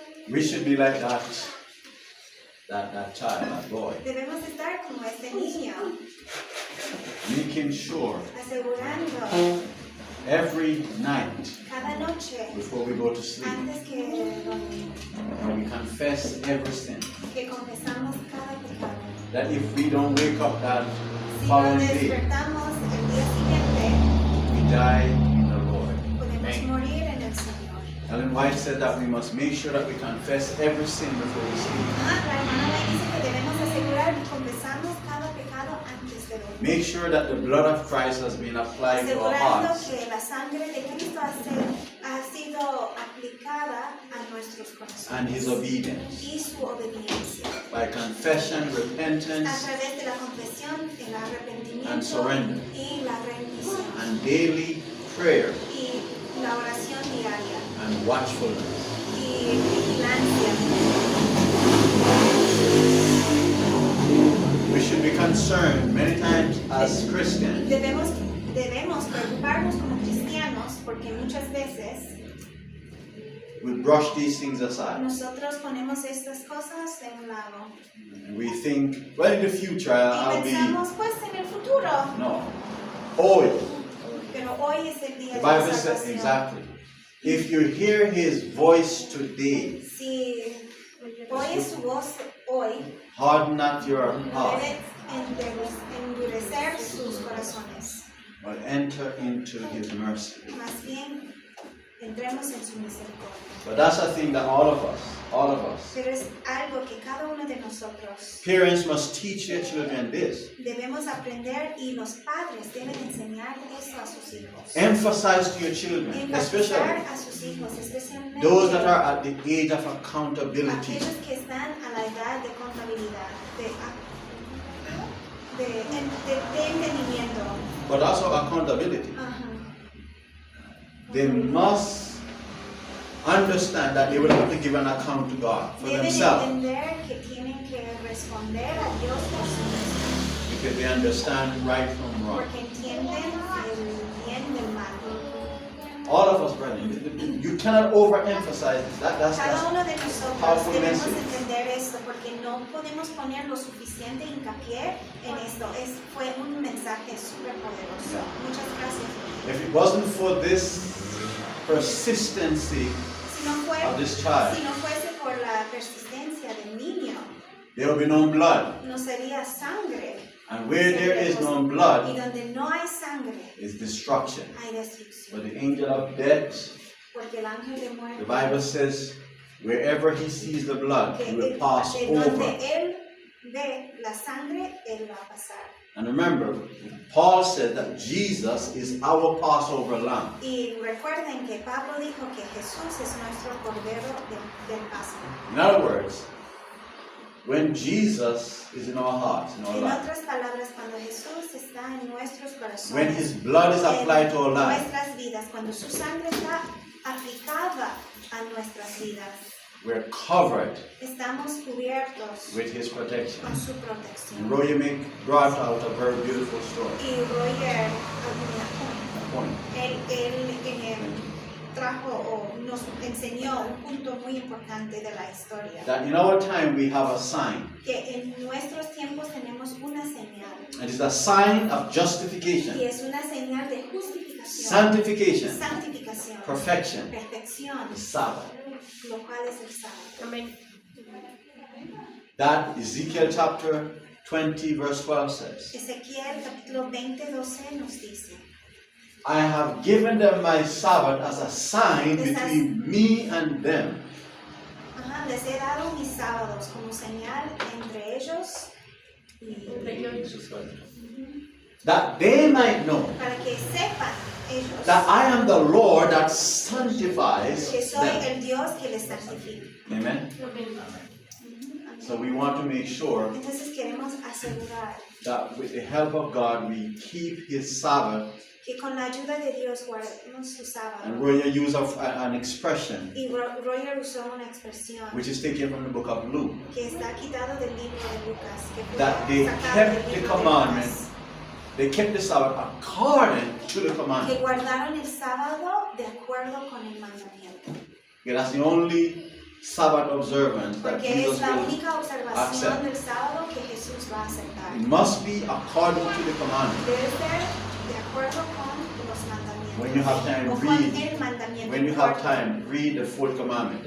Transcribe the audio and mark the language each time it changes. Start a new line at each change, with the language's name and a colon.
English: We should be like that child, that boy,
Spanish: Debemos estar como este niño,
English: making sure
Spanish: asegurando
English: every night
Spanish: cada noche,
English: before we go to sleep,
Spanish: antes que dormimos,
English: when we confess every sin,
Spanish: que confesamos cada pecado.
English: that if we don't wake up that
Spanish: Si no
English: following day,
Spanish: despertamos el día siguiente,
English: we die in the Lord.
Spanish: podemos
English: Amen.
Spanish: morir en el Señor.
English: Ellen White said that we must make sure that we confess every sin before we sleep.
Spanish: La hermana White dice que debemos asegurar que confesamos cada pecado antes de dormir.
English: Make sure that the blood of Christ has been applied to our
Spanish: Asegurando
English: hearts
Spanish: que la sangre de Cristo ha sido aplicada a nuestros
English: and His
Spanish: corazones
English: obedience.
Spanish: y su obediencia.
English: By confession,
Spanish: A
English: repentance,
Spanish: través de la confesión, el
English: And
Spanish: arrepentimiento
English: surrender.
Spanish: y la rendición
English: and daily prayer
Spanish: y la oración diaria
English: and watchfulness.
Spanish: y vigilancia.
English: We should be concerned many times as Christians
Spanish: Debemos preocuparnos como cristianos porque muchas veces
English: we brush these things aside.
Spanish: nosotros ponemos estas cosas de un lado
English: And we think, well, in the future
Spanish: y
English: I'll be.
Spanish: pensamos pues en el futuro, No. Hoy. pero hoy es el día
English: The
Spanish: de la
English: Bible says
Spanish: salvación.
English: exactly. If you hear His voice today,
Spanish: Si oyes su voz hoy,
English: harden not your heart,
Spanish: debes endurecer sus corazones.
English: but enter into His mercy.
Spanish: Más bien, entremos en su misericordia.
English: But that's a thing that all of us,
Spanish: Pero es algo que cada uno de nosotros
English: parents must teach their children this.
Spanish: debemos aprender y los padres deben enseñar eso a sus hijos.
English: Emphasize to your children, especially
Spanish: Enfatizar a sus hijos, especialmente
English: those that are at the age of accountability.
Spanish: aquellos que están a la edad de contabilidad, de entendimiento.
English: But also accountability.
Spanish: Ajá.
English: They must understand that they will have to give an account to God for
Spanish: Deben
English: themselves,
Spanish: entender que tienen que responder a Dios por sí mismos,
English: because they understand right from wrong.
Spanish: porque entienden el bien del mal.
English: All of us, brethren, you cannot overemphasize this. That's
Spanish: Cada uno de nosotros
English: powerful
Spanish: debemos
English: message.
Spanish: entender esto, porque no podemos poner lo suficiente hincapié en esto. Fue un mensaje súper poderoso.
English: Yeah.
Spanish: Muchas gracias.
English: If it wasn't for this persistency
Spanish: Si no
English: of this child,
Spanish: fuese por la persistencia del niño,
English: there will be no blood.
Spanish: no sería sangre.
English: And where there is no
Spanish: Y
English: blood
Spanish: donde no hay sangre,
English: is destruction.
Spanish: hay
English: For
Spanish: destrucción.
English: the angel of death,
Spanish: Porque el ángel de
English: the
Spanish: muerte,
English: Bible says, wherever he sees the blood, he will
Spanish: de
English: pass
Spanish: donde
English: over.
Spanish: él ve la sangre, él va a pasar.
English: And remember, Paul said that Jesus is our Passover lamb.
Spanish: Y recuerden que Pablo dijo que Jesús es nuestro cordero del Pascua.
English: In other words, when Jesus is in our hearts, in our
Spanish: En
English: lives,
Spanish: otras palabras, cuando Jesús está en nuestros corazones,
English: when his blood is applied to our
Spanish: en
English: lives,
Spanish: nuestras vidas, cuando su sangre está aplicada a nuestras vidas,
English: we're covered
Spanish: estamos cubiertos
English: with his protection.
Spanish: con su protección.
English: And Roy Mick brought out a very beautiful story.
Spanish: Y Roger
English: A point.
Spanish: él trajo o nos enseñó un punto muy importante de la historia.
English: That in our time we have a sign.
Spanish: Que en nuestros tiempos tenemos una señal.
English: And it's a sign of
Spanish: Y
English: justification,
Spanish: es una señal de justificación,
English: sanctification,
Spanish: santificación,
English: perfection,
Spanish: perfección,
English: the Sabbath.
Spanish: lo cual es el sábado. Amén.
English: That Ezekiel chapter 20 verse 12 says,
Spanish: Ezequiel capítulo 20:12 nos dice,
English: I have given them my Sabbath as a sign between me and them.
Spanish: les he dado mis sábados como señal entre ellos
English: That they might know
Spanish: para que sepan ellos
English: that I am the Lord that sanctifies
Spanish: que soy
English: them.
Spanish: el Dios que les santifica.
English: Amen. So we want to make sure
Spanish: Entonces queremos asegurar
English: that with the help of God we keep his Sabbath.
Spanish: que con la ayuda de Dios guardemos su sábado.
English: And Roy used an expression
Spanish: Y Roger usó una expresión
English: which is taken from the book of Luke.
Spanish: que está quitado del libro de Lucas, que fue
English: That they
Spanish: sacado
English: kept
Spanish: del
English: the
Spanish: libro de
English: commandment.
Spanish: Lucas,
English: They kept the Sabbath according to the
Spanish: que
English: commandment.
Spanish: guardaron el sábado de acuerdo con el mandamiento.
English: Okay, that's the only Sabbath observance that
Spanish: porque
English: Jesus
Spanish: es la
English: will
Spanish: única observación
English: accept.
Spanish: del sábado que Jesús va a aceptar.
English: It must be according to the commandment.
Spanish: Debe ser de acuerdo con los mandamientos.
English: When you have time,
Spanish: O con
English: read.
Spanish: el mandamiento.
English: When you have time, read the fourth commandment.